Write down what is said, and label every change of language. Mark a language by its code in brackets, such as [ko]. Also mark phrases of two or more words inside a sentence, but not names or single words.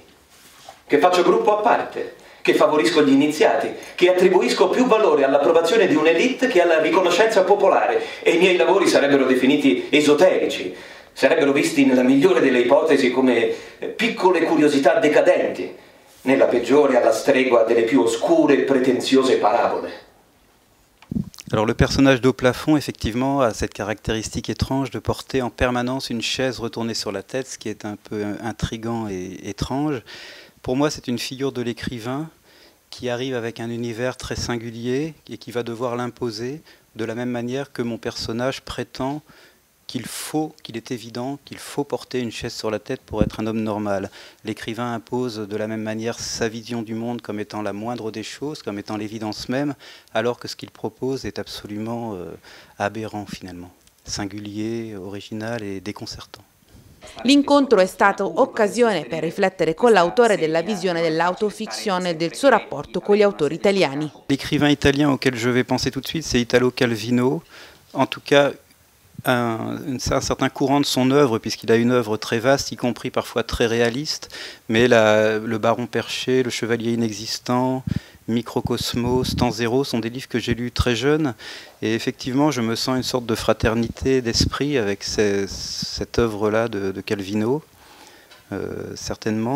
[it] Che faccio gruppo a parte? Che favorisco gli iniziati, che attribuisco più valore all'approvazione di un'elite che alla riconoscenza popolare e i miei lavori sarebbero definiti esoterici, sarebbero visti nella migliore delle ipotesi come piccole curiosità decadenti, nella peggiore alla stregua delle più oscure e pretenziose parabole. [fr] Alors le personnage d'Au Plafond, effectivement, a cette caractéristique étrange de porter en permanence une chaise retournée sur la tête, ce qui est un peu intriguant et étrange. Pour moi, c'est une figure de l'écrivain qui arrive avec un univers très singulier et qui va devoir l'imposer de la même manière que mon personnage prétend qu'il est évident qu'il faut porter une chaise sur la tête pour être un homme normal. L'écrivain impose de la même manière sa vision du monde comme étant la moindre des choses, comme étant l'évidence même, alors que ce qu'il propose est absolument aberrant finalement, singulier, original et déconcertant. [it] L'incontro è stato occasione per riflettere con l'autore della visione dell'autofiction e del suo rapporto con gli autori italiani. [fr] L'écrivain italien auquel je vais penser tout de suite, c'est Italo Calvino. En tout cas, un certain courant de son œuvre, puisqu'il a une œuvre très vaste, y compris parfois très réaliste, mais Le Baron Perché, Le Chevalier Inexistant, Microcosmos, Temps Zéro sont des livres que j'ai lus très jeune, et effectivement je me sens une sorte de fraternité d'esprit avec cette œuvre-là de Calvino, certainement.